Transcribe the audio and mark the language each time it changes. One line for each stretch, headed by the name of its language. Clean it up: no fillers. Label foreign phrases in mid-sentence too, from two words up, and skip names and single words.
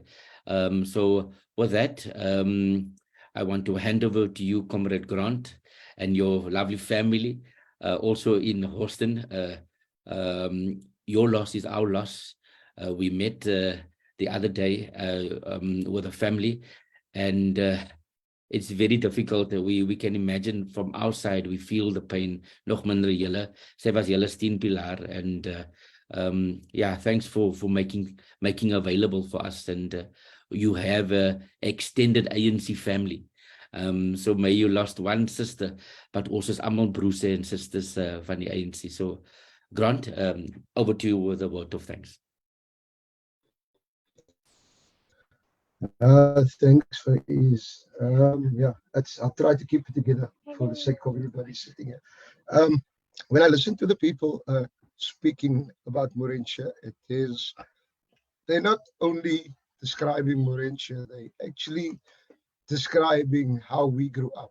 English: So with that, I want to hand over to you, Comrade Grant, and your lovely family, also in Houston. Your loss is our loss. We met the other day with a family, and it's very difficult. We can imagine from outside, we feel the pain.
Afrikaans: Nog minder julle. Sy was julle steunpilaar,
English: and yeah, thanks for making available for us. And you have a extended ANC family. So may you lost one sister, but also
Afrikaans: almal broers
English: and sisters
Afrikaans: van die ANC.
English: So Grant, over to you with a word of thanks. Thanks for his. Yeah, I'll try to keep it together for the sake of everybody sitting here. When I listen to the people speaking about Maurencia, they're not only describing Maurencia, they actually describing how we grew up.